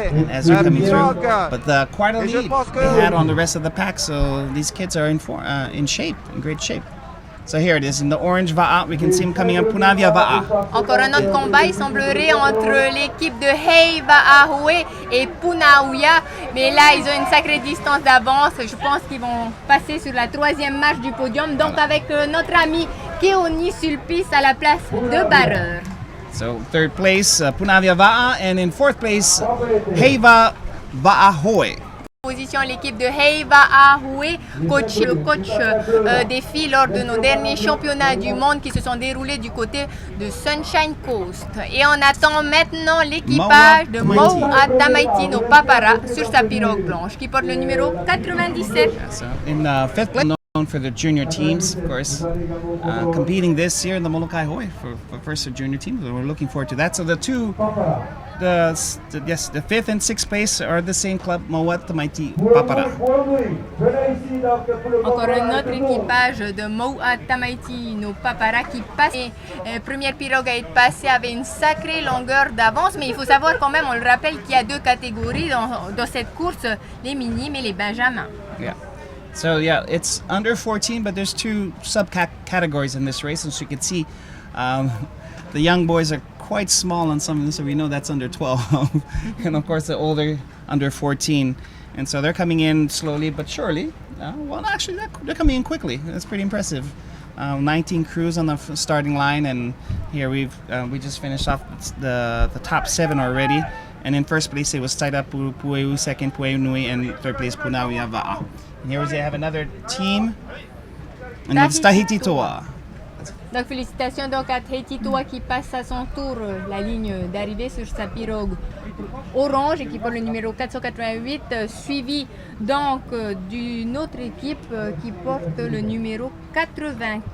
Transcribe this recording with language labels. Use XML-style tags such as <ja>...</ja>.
<en>As you're coming through, but quite a lead they had on the rest of the pack, so these kids are in shape, in great shape. So here it is in the orange Va'a. We can see him coming up, Punavia Va'a.</en> <fr>Encore un autre combat, il semblerait, entre l'équipe de Heiva et Punauia. Mais là, ils ont une sacrée distance d'avance. Je pense qu'ils vont passer sur la troisième marche du podium. Donc avec notre ami Keoni Sulpice à la place de barreur.</fr> <en>So third place, Punavia Va'a, and in fourth place, Heiva Va'a.</en> <fr>Position l'équipe de Heiva le coach des filles lors de nos derniers championnats du monde qui se sont déroulés du côté de Sunshine Coast. Et on attend maintenant l'équipage de Mateina'a no Papara sur sa pirogue blanche qui porte le numéro 97.</fr> <en>So in fifth place, known for the junior teams, of course, competing this year in the Molokai Hoi for first junior teams. We're looking forward to that. So the fifth and sixth place are the same club, Mateina'a Papara.</en> <fr>Encore un autre équipage de Mateina'a no Papara qui passe. Première pirogue à être passée avait une sacrée longueur d'avance, mais il faut savoir quand même, on le rappelle, qu'il y a deux catégories dans cette course, les minimes et les benjamins.</fr> <en>Yeah. So yeah, it's under 14, but there's two subcategories in this race, and so you can see the young boys are quite small on some of them, so we know that's under 12, and of course the older under 14, and so they're coming in slowly but surely. Well, actually, they're coming in quickly. That's pretty impressive. 19 crews on the starting line, and here we just finished off the top 7 already. And in first place it was Tairapu Pueu, second Pueu Nui, and third place Punavia Va'a. And here we have another team And it's Tahiti Toa.</en> <fr>Donc félicitations donc à Tahiti Toa qui passe à son tour la ligne d'arrivée sur sa pirogue orange et qui porte le numéro 488, suivi donc d'une autre équipe qui porte le numéro 95.</fr>